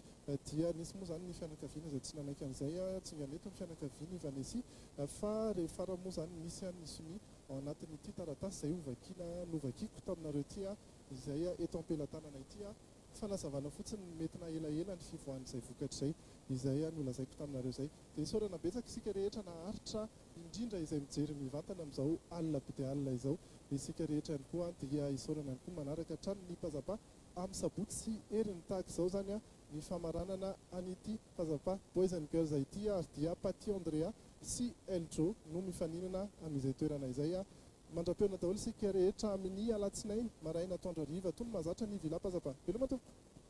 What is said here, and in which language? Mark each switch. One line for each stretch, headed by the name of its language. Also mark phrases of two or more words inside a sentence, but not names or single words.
Malagasy: Dia nisy moa zany ny fianakaviana izay tsy nanaiky an'izay tsy nganeto ny fianakaviana i Vanessy fa rehefa raha moa zany nisy nisy ao anatin'ity taratasy izay novakiko taminareo ity izay eto am-pelantanana ity fanazavana fotsiny mety na elaela ny fivoahan'izay vokatra izay izay nolazaiko taminareo izay. Dia isaorana betsaka isika rehetra naharitra indrindra izay mijery mivantana amin'izao alina be dia alina izao. Isika rehetra ihany koa dia isaorana ihany koa manaraka hatrany ny pazapa amin'ny sabotsy sy heriny tahaka izao zany ny famaranana an'ity pazapa
English: boys and girls
Malagasy: ity ary dia Paty Andrea sy Eljo no mifaninana amin'izay toerana izay. Mandra-peona daholo isika rehetra amin'ny alatsinainy maraina atoandro hariva tony mahazatra ny vila pazapa. Veloma tompoko.